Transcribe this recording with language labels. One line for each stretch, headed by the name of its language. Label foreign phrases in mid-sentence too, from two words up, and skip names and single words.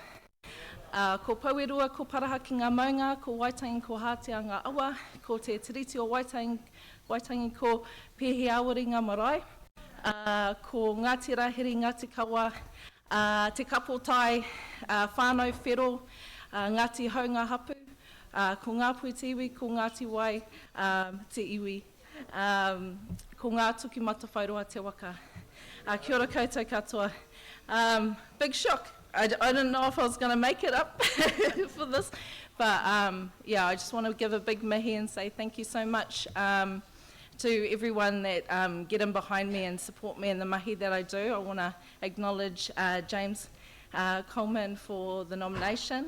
Māori: Ko Pauerua, ko Paraha ki ngā maunga, ko Waitangi, ko Hātea ngā awa, ko te tiriti o Waitangi ko Pehi Awari ngā marae, ko Ngāti Rahiri, Ngāti Kawa, te kapotai, whānau whero, Ngāti Hau ngā hapu, ko Ngāpuhi te iwi, ko Ngāti Wai te iwi, ko ngā tuki matawhairoa te waka. Kia ora koutou katoa.
English: Big shock. I didn't know if I was going to make it up for this, but yeah, I just want to give a big mihi and say thank you so much to everyone that get in behind me and support me in the mahi that I do. I want to acknowledge James Coleman for the nomination.